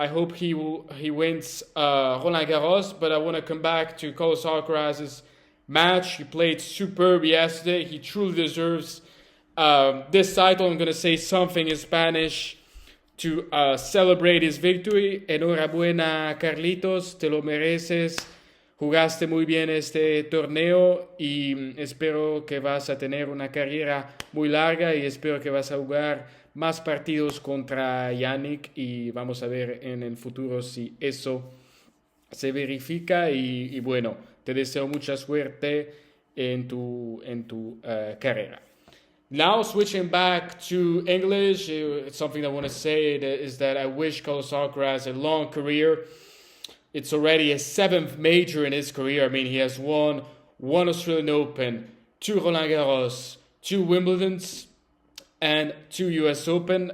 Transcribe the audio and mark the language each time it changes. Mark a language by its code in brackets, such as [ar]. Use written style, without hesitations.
[en] I hope he wins Roland Garros, but I want to come back to Carlos Alcaraz's match. He played superb yesterday. He truly deserves this title. I'm going to say something in Spanish to celebrate his victory. [es] Enhorabuena, Carlitos, te lo mereces. Jugaste muy bien este torneo y espero que vas a tener una carrera muy larga y espero que vas a jugar más partidos contra Yannick y vamos a ver en el futuro si eso se verifica y bueno, te deseo mucha suerte en tu carrera. [en] Now switching back to English, it's something I want to say is that I wish Carlos Alcaraz a long career. It's already his 7th major in his career. I mean, he has won 1 Australian Open, 2 Roland Garros, 2 Wimbledons, and 2 US Open.